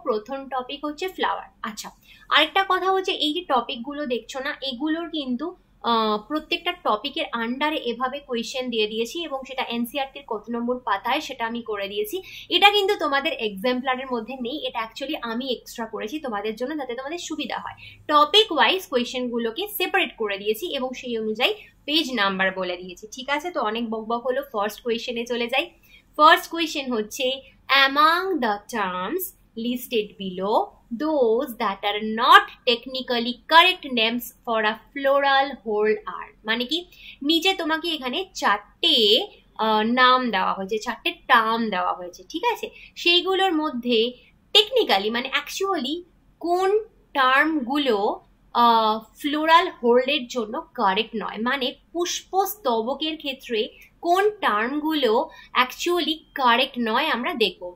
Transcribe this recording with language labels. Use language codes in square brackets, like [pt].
[bn] প্রথম টপিক হচ্ছে ফ্লাওয়ার। আচ্ছা, আরেকটা কথা হচ্ছে এই যে টপিকগুলো দেখছো না, এগুলোর কিন্তু প্রত্যেকটা টপিকের আন্ডারে এভাবে কোয়েশ্চেন দিয়ে দিয়েছি, এবং সেটা এনসিআরটির কত নম্বর পাতায় সেটা আমি করে দিয়েছি। এটা কিন্তু তোমাদের এক্সাম্পলারের মধ্যে নেই, এটা অ্যাকচুয়ালি আমি এক্সট্রা করেছি তোমাদের জন্য, যাতে তোমাদের সুবিধা হয়। টপিক ওয়াইজ কোয়েশ্চেনগুলোকে সেপারেট করে দিয়েছি এবং সেই অনুযায়ী পেজ নাম্বার বলে দিয়েছি। ঠিক আছে, তো অনেক বকবক হলো, ফার্স্ট কোয়েশ্চেনে চলে যাই। ফার্স্ট কোয়েশ্চেন হচ্ছে, [en] among the terms listed below, those that are not technically correct names for a floral whole are, [bn] মানে কি নিচে তোমাকে এখানে চারটে নাম দেওয়া হয়েছে, চারটে টার্ম দেওয়া হয়েছে। ঠিক আছে, সেইগুলোর মধ্যে টেকনিক্যালি মানে অ্যাকচুয়ালি কোন টার্মগুলো ফ্লোরাল হোল্ডের জন্য কারেক্ট নয়, মানে পুষ্পস্তবকের ক্ষেত্রে কোন টার্মগুলো অ্যাকচুয়ালি কারেক্ট নয় আমরা দেখবো।